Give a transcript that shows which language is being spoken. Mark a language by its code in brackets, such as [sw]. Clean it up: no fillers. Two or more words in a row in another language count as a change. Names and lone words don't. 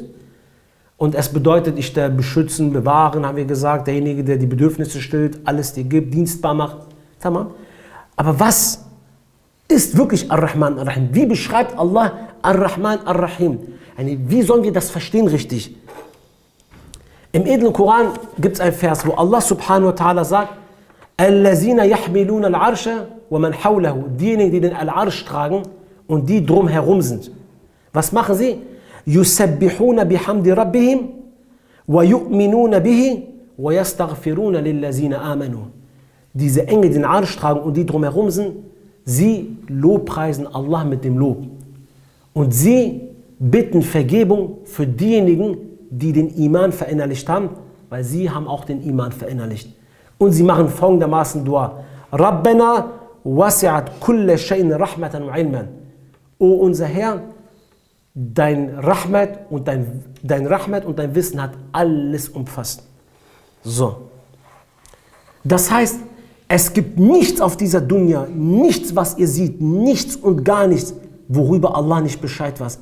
[de] Und es bedeutet, ich der beschützen, bewahren, haben wir gesagt, derjenige, der die Bedürfnisse stillt, alles dir gibt, dienstbar macht. Tamam. Aber was ist wirklich Ar-Rahman, Ar-Rahim? Wie beschreibt Allah Ar-Rahman, Ar-Rahim? Yani, wie sollen wir das verstehen richtig? Im edlen Koran gibt es einen Vers, wo Allah [ar] سبحانه وتعالى [de] sagt, [ar] الذين يحملون العرش ومن حوله. [de] Diejenigen, die den Al-Arsh tragen und die drumherum sind. Was machen sie? [ar] يسبحون بحمد ربهم ويؤمنون به ويستغفرون للذين آمنوا. [de] Diese Engel, die den Arsch tragen und die drumherum sind, sie lobpreisen Allah mit dem Lob. Und sie bitten Vergebung für diejenigen, die den Iman verinnerlicht haben, weil sie haben auch den Iman verinnerlicht. Und sie machen folgendermaßen Dua. [ar] ربنا وسعت كل شيء رحمة وعلما. [de] O unser Herr, dein Rahmat und dein Wissen hat alles umfasst. So. Das heißt, es gibt nichts auf dieser Dunya, nichts, was ihr seht, nichts und gar nichts, worüber Allah nicht Bescheid weiß.